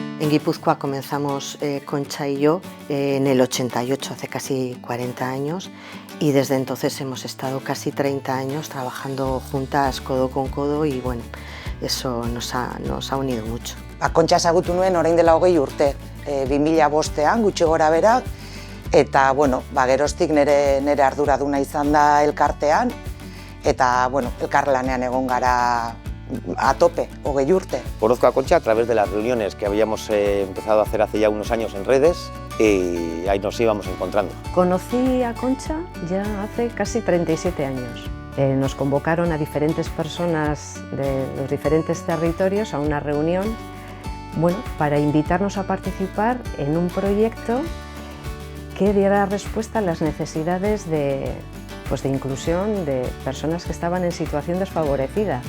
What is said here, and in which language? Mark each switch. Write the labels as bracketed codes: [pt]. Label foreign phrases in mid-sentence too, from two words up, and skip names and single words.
[es] Guipúzcoa comenzamos Concha y yo en el 88, hace casi 40 años, y desde entonces hemos estado casi 30 años trabajando juntas codo con codo y bueno, eso nos ha unido mucho. [eu] Kontxa ezagutu nuen orain dela 20 urte, 2005ean gutxi gora berak, eta bueno, geroztik nire arduraduna izan da elkartean, eta bueno, elkarlanean egon gara a tope, 20 urte. [es] Conozco a Concha a través de las reuniones que habíamos empezado a hacer hace ya unos años en redes y ahí nos íbamos encontrando. Conocí a Concha ya hace casi 37 años. Nos convocaron a diferentes personas de los diferentes territorios a una reunión, bueno, para invitarnos a participar en un proyecto que diera respuesta a las necesidades de inclusión de personas que estaban en situación desfavorecida.